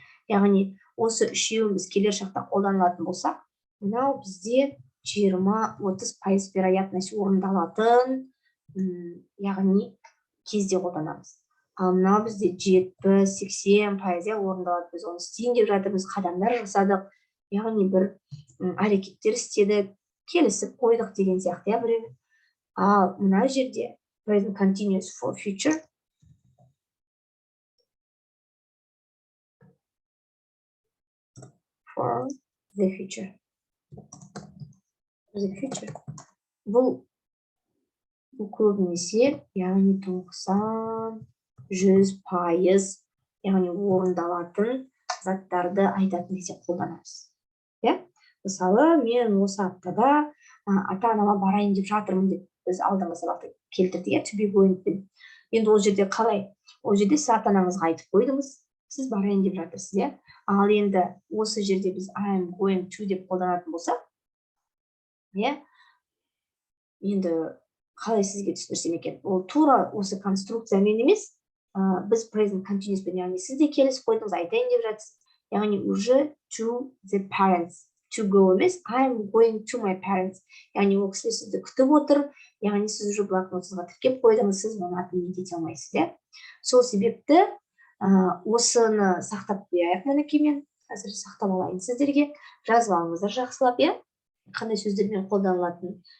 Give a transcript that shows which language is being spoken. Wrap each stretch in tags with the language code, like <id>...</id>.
<kk>Яғни осы үшеуін біз келер шақта қолданылатын болсақ, мынау бізде 20-30% вероятность орындалатын, яғни кезде қолданамыз. Ал мынау бізде 70-80% орындалады. Біз оны істейін деп жатырмыз, қадамдар жасадық, яғни бір әрекеттер істедік, келісіп қойдық деген сияқты, біреу.</kk> <en>Ал мына жерде present continuous for future. For the future.</en> <kk>Бұл көбінесе, яғни 90 100%, яғни орындалатын заттарды айтатын кезде қолданамыз. Мысалы, мен осы аптада ата-анама барайын деп жатырмын деп біз алдыңғы сабақта келтірдік, to be going. Енді ол жерде қалай? Ол жерде сіз ата-анаңызға айтып қойдыңыз, сіз барайын деп жатырсыз, Ал енді осы жерде біз I am going to деп қолданатын болсақ, енді қалай сізге түсіндірсем екен? Ол тура осы конструкциямен емес, біз present continuous пен, яғни сіз де келісіп қойдыңыз, айтайын деп жатырсыз, яғни</kk> <ru>уже</ru> <en>to the parents. To go</en> <kk>емес,</kk> <en>I am going to my parents.</en> <kk>Яғни ол кісілер сізді күтіп отыр, яғни сіз уже блокнотыңызға тіркеп қойдыңыз, сіз оны атын ете алмайсыз, Сол себепті осыны сақтап қояйық, мінекей мен қазір сақтап алайын сіздерге, жазып алыңыздар жақсылап, қандай сөздермен қолданылатын.</kk>